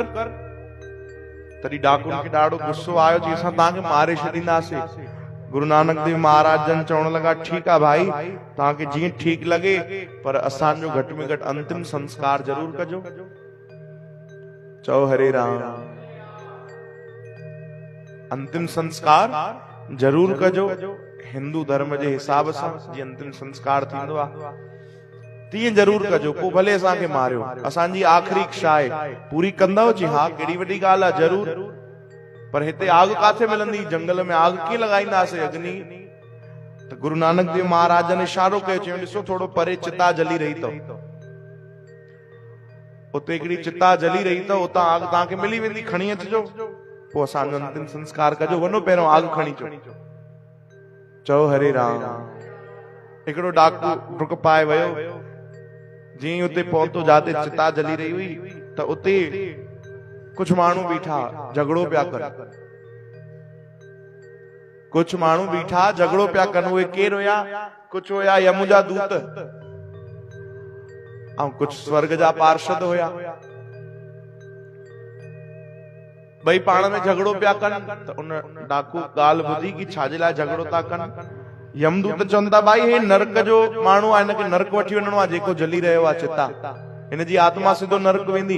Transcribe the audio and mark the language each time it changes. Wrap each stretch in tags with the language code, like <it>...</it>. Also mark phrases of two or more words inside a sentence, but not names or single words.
<sd>तॾहिं डाकुनि खे ॾाढो गुस्सो आयो, जी असां तव्हांखे मारे छॾींदासीं। गुरु नानक देव महाराज जन चवण लॻा ठीकु आहे भाई, तव्हांखे जीअं ठीकु लॻे, पर असांजो घटि में घटि अंतिम संस्कार ज़रूर कजो। चओ हरे राम। अंतिम संस्कार जरूर कजो। हिंदू धर्म जे हिसाब सां जीअं अंतिम संस्कार थींदो आहे तीअं जरूर कजो। पोइ भले असांखे मारियो, असांजी आख़िरी इच्छा आहे पूरी कंदव? जी हा, कहिड़ी वॾी ॻाल्हि आहे, जरूर। पर हिते आग काथे मिलंदी? जंगल में आग कीअं लॻाईंदासीं अग्नि? त गुरु नानक देव महाराज ने इशारो कयो, चयो ॾिसो थोरो परे चिता जली रही अथव, उते हिकिड़ी चिता जली रही अथव, उतां आग तव्हांखे मिली वेंदी, खणी अचिजो। पोइ असांजो अंतिम संस्कार कजो। वञो पहिरियों आग खणी अचो। चओ हरे राम। हिकिड़ो डाकू डुक पाए वियो। जीअं उते पहुतो जाते चिता जली रही हुई, त उते कुछ माण्हू बीठा झगड़ो पिया कनि। कुछ माण्हू बीठा झगड़ो पिया कनि। उहे केर हुया? कुछ हुया यम जा दूत ऐं कुछ स्वर्ग जा पार्षद हुया। भई पाण में झगड़ो पिया कनि। त उन डाकू ॻाल्हि ॿुधी कि छाजे लाइ झगड़ो था कनि। यमदूत चवनि था भाई हे नरक जो माण्हू आहे, हिनखे नरक वठी वञिणो आहे, जेको जली रहियो आहे चिता, हिन जी आत्मा सिधो नरक वेंदी।</sd>